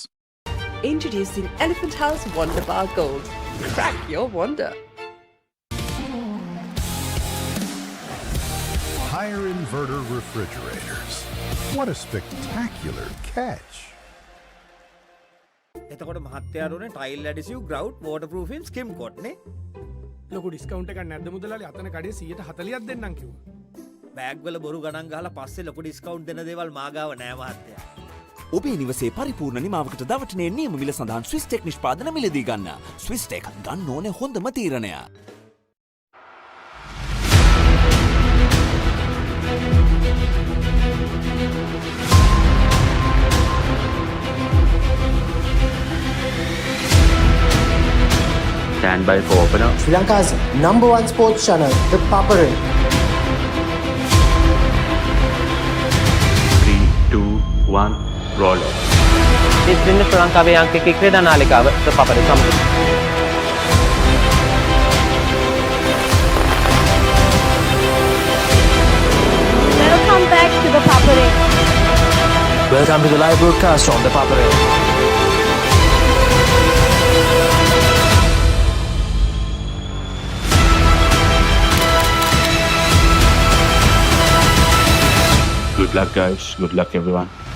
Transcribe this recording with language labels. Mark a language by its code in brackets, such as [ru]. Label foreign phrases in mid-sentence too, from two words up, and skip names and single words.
[en] Introducing Elephant House Wonder Bar Gold. Crack your wonder. Higher inverter refrigerators. What a spectacular catch. [si] එතකොට මහත්තයාරුනේ [en] tile adhesive grout waterproofing skim coat [si] නේ ලොකු ඩිස්කවුන්ට් එකක් නැද්ද මුදලාලි අතන කඩේ 140ක් දෙන්නම් කිව්වා බෑග් වල බොරු ගණන් ගහලා පස්සේ ලොකු ඩිස්කවුන්ට් දෙන දේවල් මාගාව නෑ මහත්තයා ඔබේ නිවසේ පරිපූර්ණ නිමාවකට දවටනේ නියම මිල සඳහන් Swiss Tech නිෂ්පාදන මිලදී ගන්න. Swiss Tech ගන්න ඕනේ හොඳම තීරණය. [en] Stand by for opener. Sri Lanka's #1 sports channel, ThePapare. 3, 2, 1, roll. [si] ඉතින් ශ්‍රී ලංකාවේ අංකික ක්‍රීඩා නාලිකාව ThePapare සමග. [en] Welcome back to ThePapare. Welcome to the live broadcast on ThePapare. Good luck, guys. Good luck, everyone.